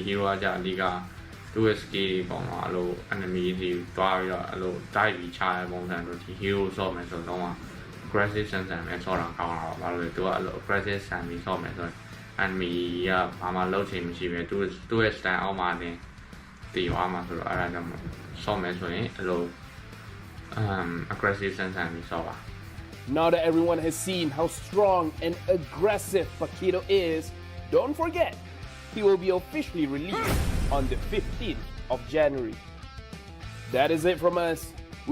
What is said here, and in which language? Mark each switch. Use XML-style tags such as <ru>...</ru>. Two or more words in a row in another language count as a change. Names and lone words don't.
<my>hero ကကြာအဓိကသူ့ရဲ့ skill တွေပေါ့နော်အဲ့လို enemy တွေတွားပြီးတော့အဲ့လို dive ပြီးချတဲ့ပုံစံတို့ဒီ hero ဆော့မယ်ဆိုတော့ aggressive ဆန်ဆန်ပဲဆော့တာကောင်းတာပါဘာလို့လဲသူကအဲ့လို aggressive ဆန်ပြီးဆော့မယ်ဆိုရင် enemy ကဘာမှလုပ်ချင်မရှိပဲသူ့ရဲ့ stand အောက်မှာနေတည်သွားမှာဆိုတော့အဲ့ဒါကြောင့်ဆော့မယ်ဆိုရင်အဲ့လိုaggressive ဆန်ဆန်ပြီးဆော့ပါ</my> <en>Now that everyone has seen how strong and aggressive Paquito is, don't forget, he will be officially released on the 15th of January. That is it from us.</en>